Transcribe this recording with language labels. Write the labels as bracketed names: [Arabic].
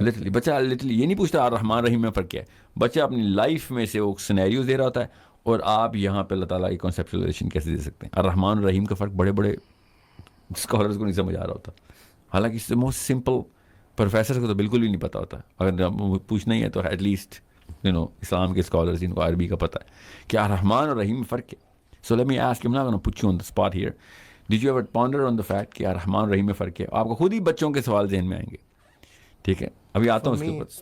[Urdu] Literally بچہ literally یہ نہیں پوچھتا الرحمن رحیم میں فرق کیا ہے. بچہ اپنی لائف میں سے وہ سینیریوز دے رہا ہوتا ہے, اور آپ یہاں پہ اللہ تعالیٰ کی کانسیپچولائزیشن کیسے دے سکتے ہیں. الرحمن الرحیم کا فرق بڑے بڑے اسکالرز کو نہیں سمجھ آ رہا ہوتا, حالانکہ اس سے موسٹ سمپل پروفیسر کو تو بالکل بھی نہیں پتہ ہوتا. اگر پوچھنا ہی ہے تو ایٹ لیسٹ اسلام کے اسکالرز جن کو عربی کا پتہ ہے کہ الرحمن اور رحیم میں فرق ہے. [English] So let me ask, I'm not going to put you on the spot here. Did you ever ponder on the fact [Urdu] کہ الرحمن اور رحیم میں فرق ہے؟ آپ کو خود ہی بچوں کے سوال ذہن میں آئیں گے. ٹھیک ہے, ابھی آتا ہوں اس کے اوپر.